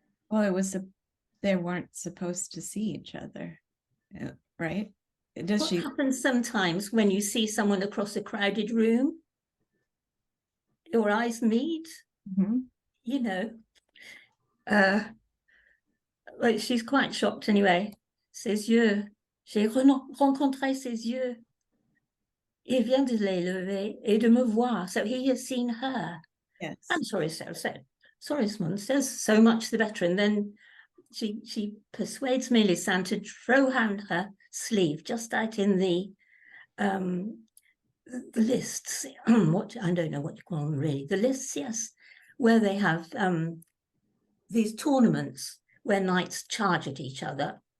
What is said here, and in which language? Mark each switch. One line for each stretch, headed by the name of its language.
English: Well, they weren't supposed to see each other, right? What happens sometimes when you see someone across a crowded room? Your eyes meet, you know. Well, she's quite shocked anyway.
French: Ses yeux, j'ai rencontré ses yeux. Il vient de les lever et de me voir.
English: So he has seen her. Yes. I'm sorry, Sorismond says so much the better. And then she persuades Melisande to throw down her sleeve just out in the lists. What I don't know what you call them really. The lists, yes, where they have these tournaments where knights charge at each other.